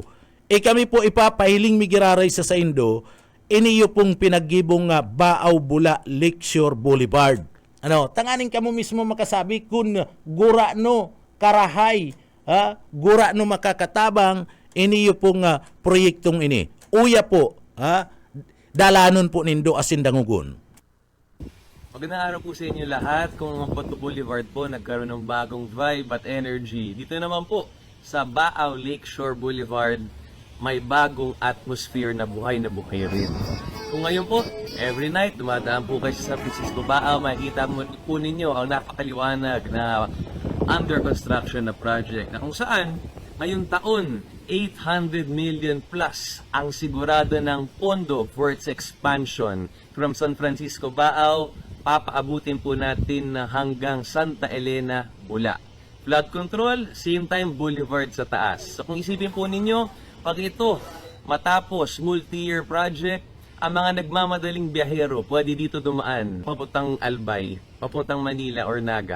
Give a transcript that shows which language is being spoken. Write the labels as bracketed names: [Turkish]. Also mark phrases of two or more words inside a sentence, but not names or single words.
[Bikol] Kami po ipapahiling migiraray sa Indo, iniyo pong pinaggibong Baaw Bula Lakeshore Boulevard. Tanganin ka mo mismo makasabi kung gura no karahay, gura no makakatabang, iniyo pong proyektong ini. Uya po, dalanon po nindo asin dangugon. [Filipino] Magandang araw po sa inyo lahat. Kung ang Bato Boulevard po nagkaroon ng bagong vibe at energy, dito naman po sa Baaw Lakeshore Boulevard, may bagong atmosphere na buhay rin. Kung ngayon po, [English] every night, [Filipino] dumadaan po kayo sa San Francisco Baaw, makikita po ninyo ang napakaliwanag na [English] under construction [Filipino] na project na kung saan, ngayong taon, 800 million plus ang sigurado ng pondo [English] for its expansion from [Filipino] San Francisco Baaw, papaabutin po natin hanggang Santa Elena, Bula. [English] Flood control, same time boulevard [Filipino] sa taas. So kung isipin po ninyo, pag ito matapos [English] multi-year project, [Filipino] ang mga nagmamadaling biyahero pwede dito dumaan papuntang Albay, papuntang Manila or Naga.